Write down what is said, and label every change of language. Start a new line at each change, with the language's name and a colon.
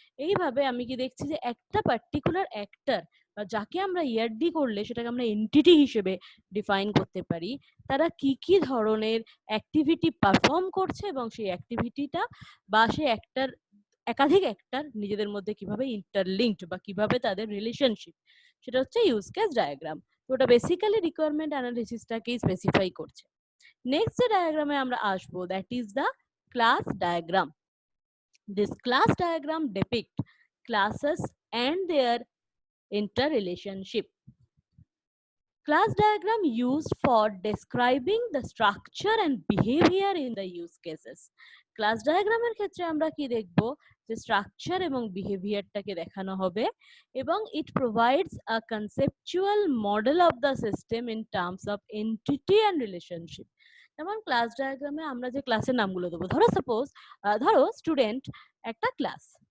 Bangla: এইভাবে আমি কি দেখছি যে একটা পার্টিকুলার অ্যাক্টর বা যাকে আমরা ইআরডি করলে সেটাকে আমরা এন্টিটি হিসেবে ডিফাইন করতে পারি, তারা কি কি ধরনের অ্যাক্টিভিটি পারফর্ম করছে এবং সেই অ্যাক্টিভিটিটা বা সেই একাধিক অ্যাক্টর নিজেদের মধ্যে কিভাবে ইন্টারলিঙ্কড বা কিভাবে তাদের রিলেশনশিপ, সেটা হচ্ছে ইউজ কেস ডায়াগ্রাম। তো ওটা বেসিক্যালি রিকোয়ারমেন্ট অ্যানালিসিসটাকেই স্পেসিফাই করছে। নেক্সট যে ডায়াগ্রামে আমরা আসবো,
English: That is the class diagram. This class diagram depict classes and their interrelationship. Class diagram used for describing the structure and behavior in the use cases.
Bangla: Class ডায়াগ্রামের ক্ষেত্রে আমরা কি দেখব, যে স্ট্রাকচার এবং বিহেভিয়ারটাকে দেখানো হবে, এবং
English: It provides a conceptual model of the system in terms of entity and relationship.
Bangla: যেমন ক্লাস ডায়াগ্রামে আমরা যে ক্লাসের নামগুলো দেবো, ধরো স্টুডেন্ট একটা ক্লাস।